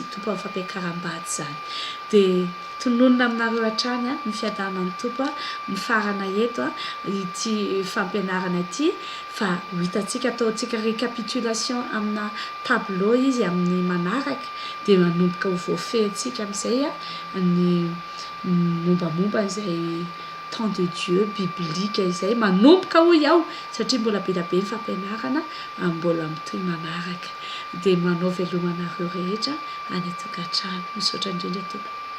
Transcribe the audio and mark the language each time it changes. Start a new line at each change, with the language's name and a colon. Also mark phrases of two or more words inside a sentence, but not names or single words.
Malagasy: tompo amin'ny fampiakaram-bady zany dia tononona aminareo hatrany ny fiadanan'ny tompo mifarana eto ity fampianarana ity fa ho hitantsika ataontsika récapitulation amina tableau izy amin'ny manaraka dia manomboka ho voafehintsika amin'izay ny mombamomba izay
French: temps de Dieu
Malagasy: biblika izay manomboka ho iaho satria mbola be be ny fampianarana mbola mitohy manaraka dia manao velomanareo rehetra any atokantrano misaotra indrindra tompo